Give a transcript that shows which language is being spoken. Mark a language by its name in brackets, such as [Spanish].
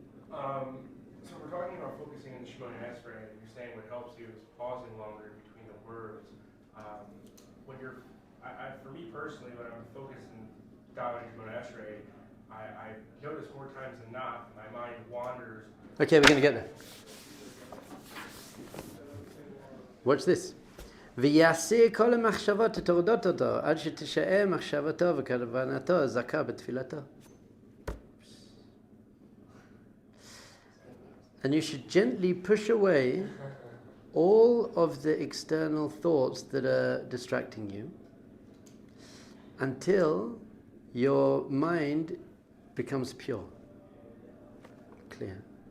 [English] So we're talking about focusing in the Shemona Esrei, and you're saying what helps you is pausing longer between the words. When you're, for me personally, when I'm focusing down in Shemona Esrei, I notice more times than not my mind wanders. Okay, we're going to get there. Watch this. [Hebrew] ויעשה כל המחשבות הטורדות אותו עד שתישאר מחשבתו וכוונתו זכה בתפילתו. [English] And you should gently push away all of the external thoughts that are distracting you until your mind becomes pure, clear.